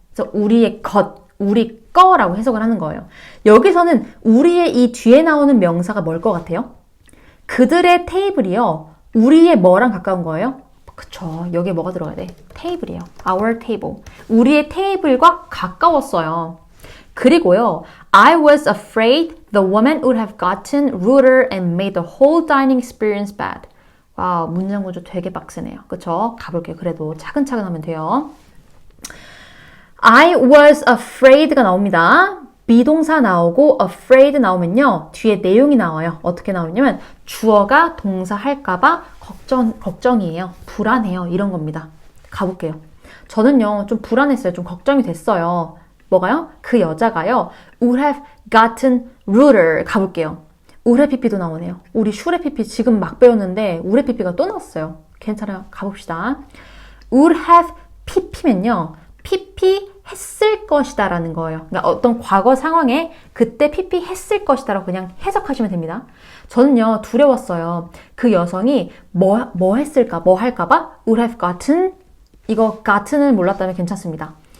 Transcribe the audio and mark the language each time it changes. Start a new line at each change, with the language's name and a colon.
Korean: 그래서 우리의 우리 거라고 해석을 하는 거예요. 여기서는 우리의 이 뒤에 나오는 명사가 뭘 것 같아요? 그들의 테이블이요. 우리의 뭐랑 가까운 거예요? 그쵸. 여기에 뭐가 들어가야 돼? 테이블이에요.
English: Our table.
Korean: 우리의 테이블과 가까웠어요. 그리고요.
English: I was afraid the woman would have gotten ruder and made the whole dining experience bad.
Korean: 와, 문장 구조 되게 빡세네요. 그쵸? 가볼게요. 그래도 차근차근 하면 돼요.
English: I was afraid가
Korean: 나옵니다. 비동사 나오고 afraid 나오면요. 뒤에 내용이 나와요. 어떻게 나오냐면 주어가 동사 할까봐 걱정이에요. 불안해요. 이런 겁니다. 가볼게요. 저는요. 좀 불안했어요. 좀 걱정이 됐어요. 뭐가요? 그 여자가요.
English: would have gotten ruder.
Korean: 가볼게요. would have pp도 나오네요. 우리 should have pp 지금 막 배웠는데 would have pp가 또 나왔어요. 괜찮아요. 가봅시다. would have pp면요. pp 했을 것이다 라는 거예요. 그러니까 어떤 과거 상황에 그때 pp 했을 것이다 라고 그냥 해석하시면 됩니다. 저는요 두려웠어요. 그 여성이 뭐 했을까? 뭐 할까봐
English: would have gotten
Korean: 이거 gotten을 몰랐다면 괜찮습니다.